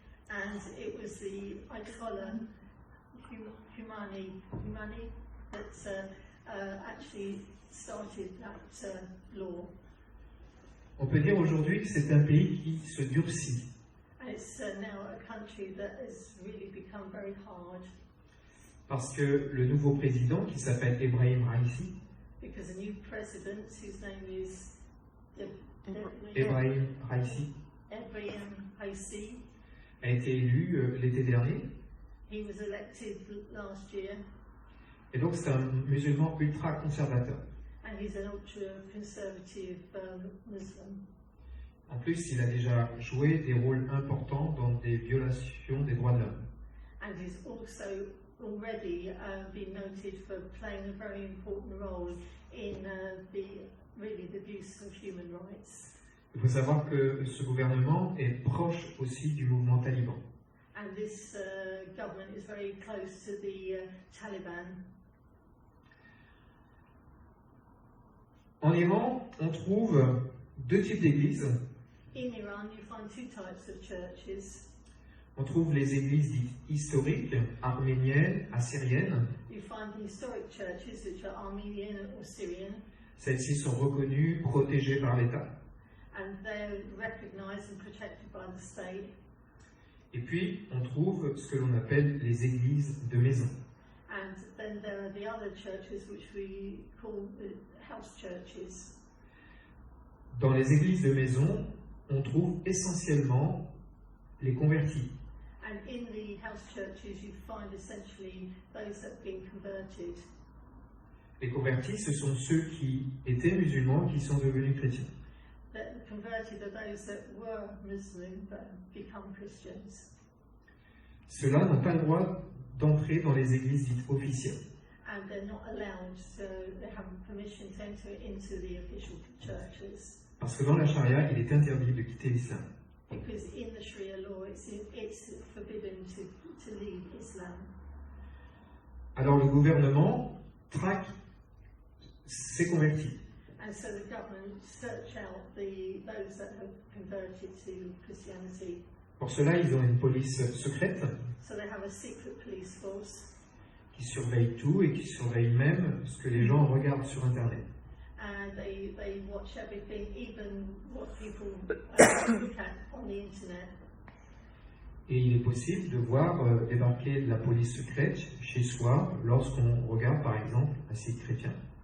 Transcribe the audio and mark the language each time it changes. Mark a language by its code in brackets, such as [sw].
[en] And it was the Ayatollah Khomeini that actually started that law. [fr] On peut dire aujourd'hui que c'est un pays qui se durcit. [en] And it's now a country that has really become very hard [fr] Parce que le nouveau président, qui s'appelle Ebrahim Raisi, [en] because a new president, whose name is Ebrahim Raisi, Ebrahim Raisi, [fr] a été élu l'été dernier. [en] he was elected last year, [fr] Et donc c'est un musulman ultra conservateur. [en] and he's an ultra-conservative Muslim. [fr] En plus, il a déjà joué des rôles importants dans des violations des droits de l'homme. [en] And he's also already been noted for playing a very important role in the abuse of human rights. [fr] Il faut savoir que ce gouvernement est proche aussi du mouvement taliban. [en] And this government is very close to the Taliban. [fr] En Iran, on trouve deux types d'églises. [en] In Iran, you find two types of churches. [fr] On trouve les églises dites historiques, arméniennes, assyriennes. [en] You find the historic churches, which are Armenian or Syrian, [fr] Celles-ci sont reconnues, protégées par l'État. [en] and they're recognized and protected by the state. [fr] Et puis, on trouve ce que l'on appelle les églises de maison. [en] And then there are the other churches, which we call the house churches. [fr] Dans les églises de maison, on trouve essentiellement les convertis. [en] And in the house churches, you find essentially those that have been converted. [fr] Les convertis, ce sont ceux qui étaient musulmans qui sont devenus chrétiens. [en] The converted are those that were Muslim but have become Christians. [fr] Ceux-là n'ont pas le droit d'entrer dans les églises dites officielles. [en] And they're not allowed, so they have permission to enter into the official churches. [fr] Parce que dans la charia, il est interdit de quitter l'islam. [en] Because in the Sharia law, it's forbidden to leave Islam. [fr] Alors le gouvernement traque ces convertis. [en] And so the government search out those that have converted to Christianity. [fr] Pour cela, ils ont une police secrète [en] So they have a secret police force, [fr] qui surveille tout et qui surveille même ce que les gens regardent sur Internet. [en] and they watch everything, even what people look at on the internet. [fr] Et il est possible de voir débarquer de la police secrète chez soi lorsqu'on regarde par exemple un site chrétien.